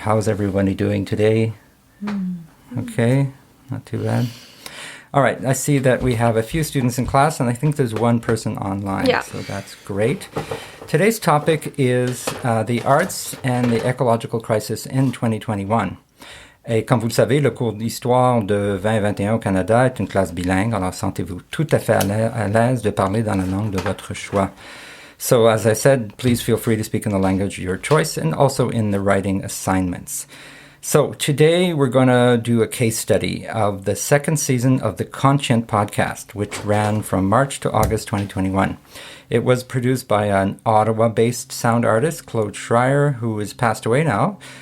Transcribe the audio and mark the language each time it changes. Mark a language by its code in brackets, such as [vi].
[en] How's everybody doing today? Okay, not too bad. All right, I see that we have a few students in class, and I think there's one person online, so that's great. Today's topic is the arts and the ecological crisis in 2021. [fr] Et comme vous le savez, le cours d'histoire de 2021 au Canada est une classe bilingue, alors sentez-vous tout à fait à l'aise de parler dans la langue de votre choix. [en] So, as I said, please feel free to speak in the language of your choice and also in the writing assignments. So, today we're going to do a case study of the second season of the Conscient podcast, which ran from March to August 2021. It was produced by an Ottawa-based sound artist, Claude Schryer, who has passed away now.